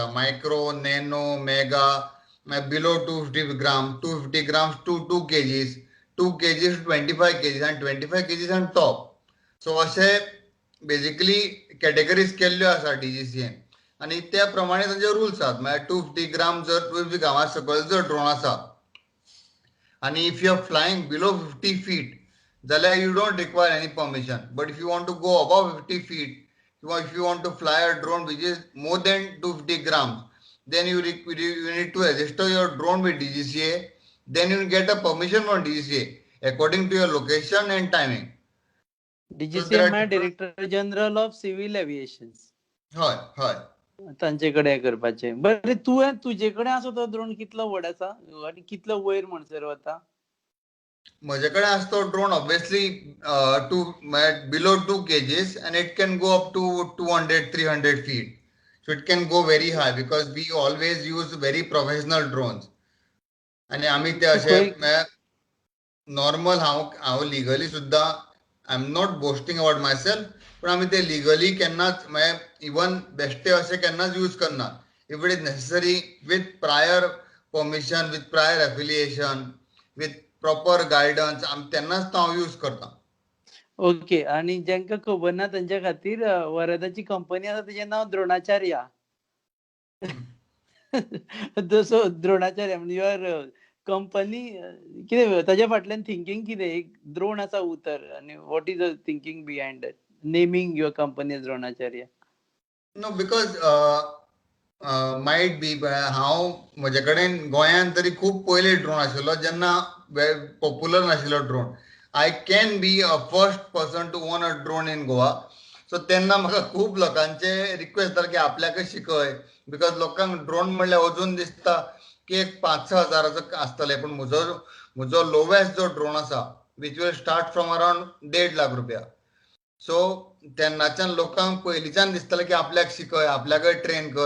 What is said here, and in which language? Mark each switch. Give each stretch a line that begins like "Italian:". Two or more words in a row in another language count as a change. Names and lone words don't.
English: micro, nano, mega, below 250 gram, 250 grams to 2 kgs, 2 kgs 25 kgs आणि 25 kgs आणि top.
Konkani: सो असे बेजिकली कॅटेगरीज केल्ल्यो आसा डीजीसीएन. आणि त्या प्रमाणे तांचे रुल्स आसात. म्हळ्यार 250 ग्राम जर 250 ग्रामा सकयल जर ड्रोन आसा आणि
English: if you are flying below 50 feet जाल्यार you don't require any permission. but if you want to go above 50 feet किंवा if you want to fly a drone which is more than 250 grams, then you need to register your drone with DGCA. Then you get a permission from DGCA according to your location and timing. So there डीजीसीए are म्हळ्यार different. डिरेक्टर जनरल ऑफ सिव्हिल एव्हिएशन.
Konkani: हय हय. तांचे कडेन हें करपाचें. बरें, तुवें तुजे कडेन आसा तो ड्रोन कितलो व्हड आसा आनी कितलो वयर म्हणसर वता? म्हजे कडेन आसा तो ड्रोन
English: obviously to below 2 kgs and it can go up to 200-300 feet. So it can go very high because we always use very professional drones.
Konkani: आणि आम्ही ते तूं असे खंय नॉर्मल हांव लिगली सुद्दां
English: I am not boasting about myself,
Konkani: पण आम्ही ते लिगली केन्नाच इवन बेश्टे असे केन्नाच यूज करना.
English: if it is necessary with prior permission, with prior affiliation, with proper guidance,
Konkani: तेन्नाच तो हांव यूज करता. ओके. आणि ज्यांका खबर ना तांच्या खातीर वरदाची कंपनी आसा तिचें नांव द्रोणाचार्या. जसो द्रोणाचार्य म्हणजे
English: your company
Konkani: कितें ताच्या फाटल्यान थिंकींग कितें? एक द्रोण आसा उतर आनी
English: what is the thinking behind that naming your company as Dronacharya? no because might be
Konkani: हांव म्हजे कडेन गोंयांत तरी खूब पयलीं ड्रोन आशिल्लो जेन्ना पॉप्युलर नाशिल्लो ड्रोन.
English: I can be a first person to own a drone in Goa.
Konkani: सो तेन्ना म्हाका खूब लोकांचे रिक्वेस्ट जाले की आपल्याकय शिकय. बिकॉज लोकांक ड्रोन म्हणल्यार अजून दिसता की एक 5-6 हजाराचो आसतले, पूण म्हजो लोवेस्ट जो ड्रोन आसा
English: which will start from around
Konkani: 1.5 लाख रुपया. सो तेन्नाच्यान लोकांक पयलींच्यान दिसतालें की आपल्याक शिकय, आपल्याकय ट्रेन कर.